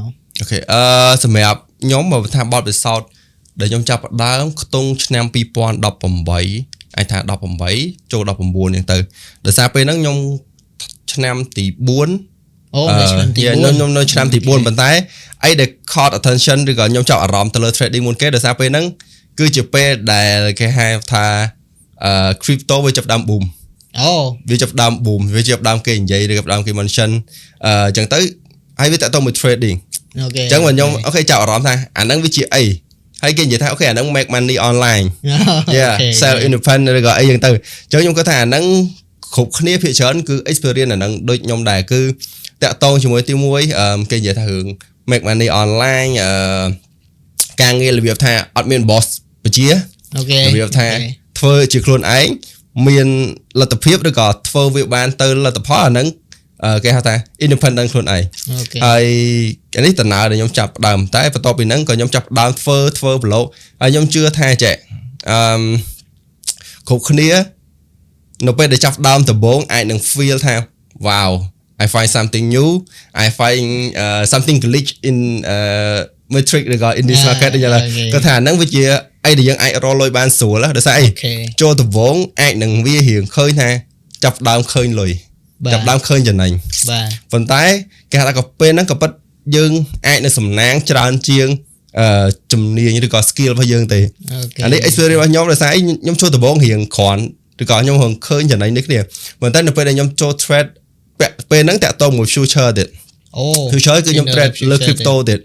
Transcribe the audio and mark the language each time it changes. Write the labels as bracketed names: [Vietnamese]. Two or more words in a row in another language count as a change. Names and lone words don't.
[Khmer] អូខេសម្រាប់ខ្ញុំបើថាបទពិសោធន៍ដែលខ្ញុំចាប់ផ្ដើមខ្ទង់ឆ្នាំ2018អាចថា18ចូល19ហ្នឹងទៅដោយសារពេលហ្នឹងខ្ញុំឆ្នាំទី4 ឆ្នាំទី4 ខ្ញុំនៅឆ្នាំទី4ប៉ុន្តែអីដែល [English] caught attention [Khmer] ឬក៏ខ្ញុំចាប់អារម្មណ៍ទៅលើ trading មុនគេដោយសារពេលហ្នឹងគឺជាពេលដែលគេហៅថាcrypto វាចាប់ដើម boom វាចាប់ដើម boom វាចាប់ដើមគេនិយាយឬក៏ដើមគេ mention អញ្ចឹងទៅហើយវាតទៅមួយ trading អូខេ អញ្ចឹងខ្ញុំអូខេចាប់អារម្មណ៍ថាអាហ្នឹងវាជាអីហើយគេនិយាយថាអូខេអាហ្នឹង [English] make money online sell independent [Khmer] ឬក៏អីយ៉ាងទៅអញ្ចឹងខ្ញុំគាត់ថា អាហ្នឹងគ្រប់គ្នាភាគច្រើនគឺ experience អាហ្នឹងដូចខ្ញុំដែរគឺតាក់ទងជាមួយទី1គេនិយាយថារឿង [English] make money online [Khmer] ការងាររបៀបថាអត់មាន boss បញ្ជារបៀបថាធ្វើជាខ្លួនឯងមានលទ្ធភាពឬក៏ធ្វើវាបានទៅលទ្ធផលអាហ្នឹងគេហៅថា independent ខ្លួនឯងហើយនេះដំណើរដែលខ្ញុំចាប់ផ្ដើមតែបន្ទាប់ពីហ្នឹងក៏ខ្ញុំចាប់ផ្ដើមធ្វើប្លុកហើយខ្ញុំជឿថាចេះ គ្រប់គ្នានៅពេលដែលចាប់ផ្ដើមដំបូងអាចនឹង feel ថា [English] wow I find something new I find something glitch in metric [Khmer] ឬក៏ [English] in this market [Khmer] គាត់ថាហ្នឹងវាជាអីដែលយើងអាចរកលុយបានស្រួលដោយសារអីចូលដំបូងអាចនឹងវារៀងឃើញថាចាប់ផ្ដើមឃើញលុយចាប់ដើមឃើញចំណេញ បាទ ប៉ុន្តែគេថាក៏ពេលហ្នឹងក៏ពិតយើងអាចនឹងសំណាងច្រើនជាងជំនាញឬក៏ skill របស់យើងទេអានេះ experience របស់ខ្ញុំដោយសារខ្ញុំចូលដំបូងរៀងគ្រាន់ឬក៏ខ្ញុំឃើញចំណេញនេះគ្នាប៉ុន្តែនៅពេលដែលខ្ញុំចូល trade ពេលហ្នឹងតាក់ទងមួយ future ទៀតfuture គឺខ្ញុំ trade លើ crypto ទៀត